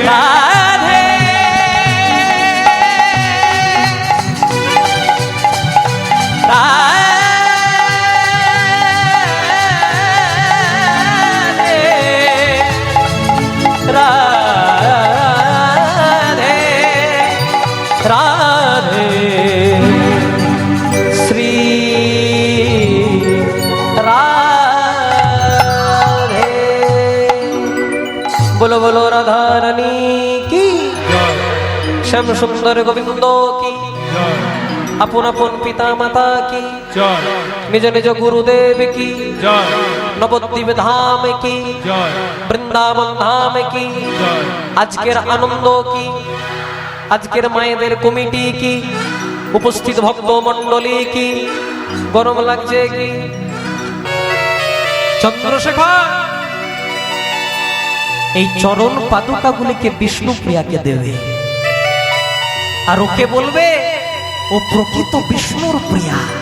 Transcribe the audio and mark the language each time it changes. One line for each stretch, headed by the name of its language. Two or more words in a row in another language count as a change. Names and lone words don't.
Hindi: राधे राधे राधे श्री राधे, बोलो बोलो राधा रानी की, श्याम सुंदर गोविंद की, अपन अपन पिता माता की, जय निज निज गुरुदेव की, जय नवद्वीप धाम की, जय
Bangla: বৃন্দাবন ধাম কি, जय আজকের আনন্দ কি, আজকের মায়েদের কমিটি কি, উপস্থিত ভক্ত মণ্ডলী কি, গরম লাগছে কি? চন্দ্রশেখর এই চরণ পাদুকাগুলিকে বিষ্ণুপ্রিয়াকে দেবে, আর ওকে বলবে ও প্রকৃত বিষ্ণুর প্রিয়া।